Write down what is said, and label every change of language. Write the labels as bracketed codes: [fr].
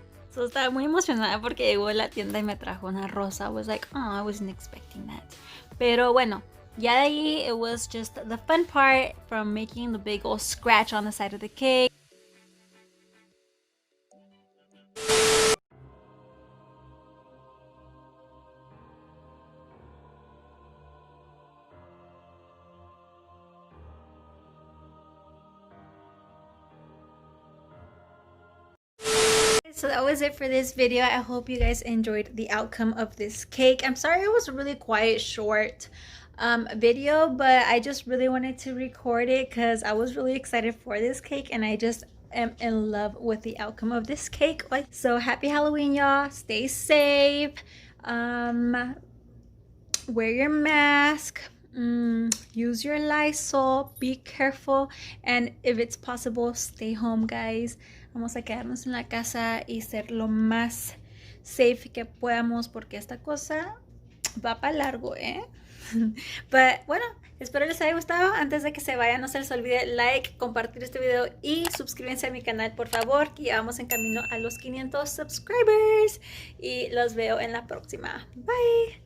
[es] So estaba muy emocionada porque llegó a la tienda y me trajo una rosa. [en] I was like, oh, I wasn't expecting that. [es] Pero bueno, ya de ahí, [en] it was just the fun part from making the big old scratch on the side of the cake. So that was it for this video. I hope you guys enjoyed the outcome of this cake. I'm sorry it was a really quiet, short video, but I just really wanted to record it because I was really excited for this cake, and I just am in love with the outcome of this cake. So happy Halloween, y'all. Stay safe. Wear your mask. Use your Lysol. Be careful, and if it's possible, stay home, guys. [es] Vamos a quedarnos en la casa y ser lo más safe que podamos porque esta cosa va para largo, ¿eh? Pero bueno, espero les haya gustado. Antes de que se vayan, no se les olvide like, compartir este video y suscríbanse a mi canal, por favor, que ya vamos en camino a los 500 subscribers. Y los veo en la próxima. Bye.